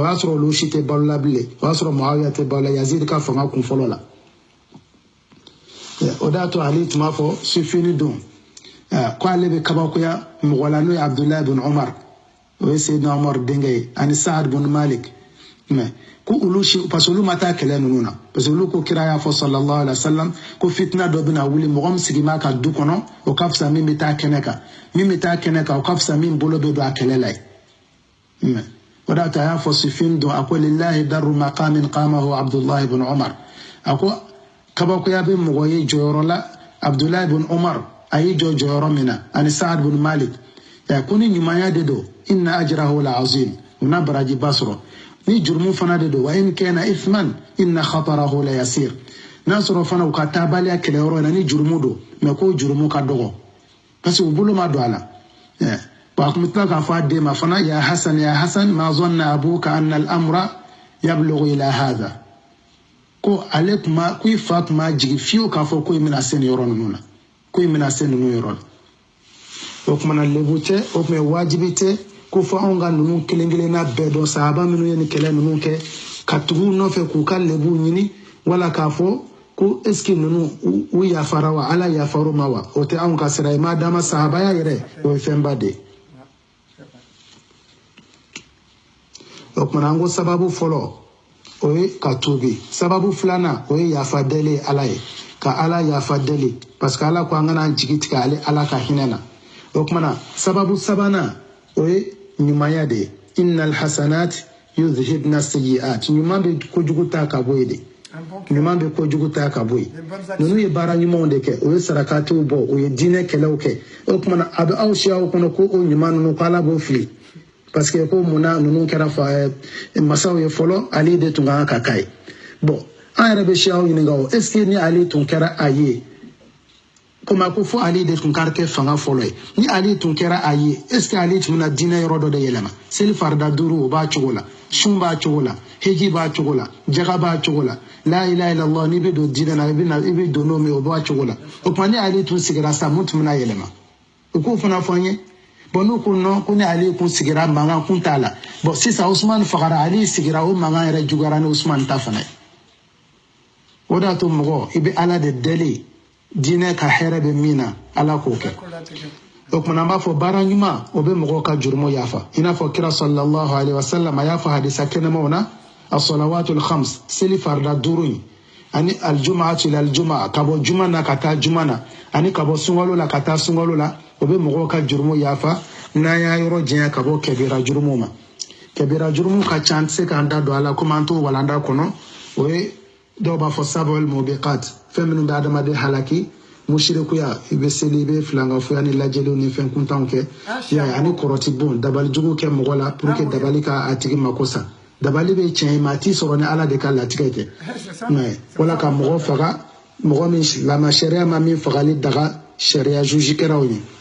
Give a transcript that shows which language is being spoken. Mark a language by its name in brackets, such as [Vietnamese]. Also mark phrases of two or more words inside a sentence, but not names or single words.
[Bambara] y'a sɔrɔ olu si tɛ balo la bilen o y'a sɔrɔ Muawiya tɛ balo la Yazid ka fanga kun fɔlɔ la o de y'a to ale tun b'a fɔ sufini don ko ale bɛ kabakoya mɔgɔ la n'o ye Abdullah ibn Umar o ye Seydina Umar denkɛ ye ani Saad ibn Malik mais ko olu si [French] parce que [Bambara] olu ma taa kɛlɛ ninnu na [French] parce que [Bambara] olu ko kira y'a fɔ [Arabic] صلى الله عليه وسلم [Bambara] ko fitina dɔ bɛna wuli mɔgɔ min sigi b'a ka du kɔnɔ o ka fisa min bɛ taa kɛnɛ kan o ka fisa min bolo bɛ don a kɛlɛ la ye o de y'a to a y'a fɔ sufin don a ko [Arabic] لله در مقام قامه [Bambara] Abdullah ibn Umar a ko kabakoya be mɔgɔ ye jɔyɔrɔ la Abdullah ibn Umar a ye jɔyɔrɔ min na ani Sa'ad ibn Malik ko ni ɲumanya de don [Arabic] إن أجره لعظيم [Bambara] una barajiba sɔrɔ ni jurumu fana de don [Arabic] وإن كان إثما إن خطره ليسير [Bambara] n'a sɔrɔ fana u ka taabaliya kɛlɛyɔrɔ la ni jurumu don mais ko jurumu ka dɔgɔ parce que u bolo ma don a la wa kun tila k'a fɔ a den ma fana [Arabic] يا حسن ما ظن أبوك أن الأمر يبلغ إلى هذا [Bambara] ko ale kuma ko i fa kuma jigi fiyewu k'a fɔ ko i bɛna se nin yɔrɔ ninnu na ko i bɛna se ninnu yɔrɔ la o kumana lebu tɛ o tun ye wajibi tɛ ko fɔ anw ka ninnu kelen kelenna bɛɛ dɔn sahaba minnu ye nin kɛlɛ ninnu kɛ ka tugu u nɔfɛ k'u ka lebu ɲini wala k'a fɔ ko [French] est ce que [Bambara] ninnu u yafara wa ala yafar'u ma wa o tɛ anw ka sira ye maa dama sahabaya yɛrɛ o ye fɛnba de ye o kumana an ko sababu fɔlɔ o ye ka tuubi sababu filanan o ye yafa deli ala ye ka ala yafa deli [French] parce que [Bambara] ala ko an kana jigi tigɛ ale ala ka hinɛ na o kumana sababu sabanan o ye ɲumanya de ye [Arabic] إن الحسنات يذهبن السيئات [Bambara] ɲuman bɛ kojugu ta ka bɔ ye de ɲuman bɛ kojugu ta ka bɔ ye ninnu ye baara ɲumanw de kɛ o ye sarakatiw bɔ o ye diinɛ kɛlɛw kɛ o kumana a bɛ aw siyaw kɔnɔ ko o ɲuman ninnu ko ala b'o fili [French] parce que [Bambara] ko munna ninnu kɛra masaw ye fɔlɔ ali de tun kan ka k'a ye bon an yɛrɛ bɛ siyaw ɲininka o [French] est ce que [Bambara] ni ali tun kɛra a ye komi a ko fɔ ali de tun ka kɛ fanga fɔlɔ ye ni ali tun kɛra a ye [French] est ce que [Bambara] ali tun bɛna diinɛ yɔrɔ dɔ de yɛlɛma seli farida 5 o b'a cogo la sun b'a cogo la heji b'a cogo la jaga b'a cogo la [Arabic] لا إله إلا الله [Bambara] n'i bɛ don diinɛ na i bɛ don n'o min o b'a cogo la o tuma ni ali tun sigira sa mun tun bɛna yɛlɛma o k'o fana fɔ an ye bon n'u ko non ko ni ali kun sigira mankan kun t'a la bon sisan Usman fagara ali sigira o mankan yɛrɛ juguyara ni Usman ta fana ye o de y'a to mɔgɔ i bɛ ala de deli diinɛ ka hɛrɛ bɛ min na ala k'o kɛ o kumana an b'a fɔ baara ɲuman o bɛ mɔgɔw ka jurumu yafa i n'a fɔ kira [Arabic] صلى الله عليه وسلم [Bambara] a y'a fɔ hadisa kɛnɛmaw na [Arabic] الصلوات الخمس [Bambara] seli farida 5 in ani [Arabic] الجمعة إلى الجمعة [Bambara] ka bɔ juma na ka taa juma na ani ka bɔ sunkalo la ka taa sunkalo la o bɛ mɔgɔw ka jurumu yafa n'an y'a yɔrɔ janya ka bɔ kɛbira jurumu ma kɛbira jurumu ka ca an tɛ se k'an da don a la komi an t'o walanda kɔnɔ o ye dɔw b'a fɔ [Arabic] السبع الموبقات [Bambara] fɛn minnu bɛ adamaden halaki musirikuya i bɛ seli i bɛ filankafoya ni lajɛliw ni fɛn kuntanw kɛ ani kɔrɔti bon dabali jugu kɛ mɔgɔ la [French] pour que [Bambara] dabali ka a tigi mako sa dabali bɛ tiɲɛ i ma a t'i sɔrɔ ni ala de ka latigɛ tɛ wala ka mɔgɔ faga mɔgɔ min lama sariya ma min fagali daga sariya juge kɛraw ye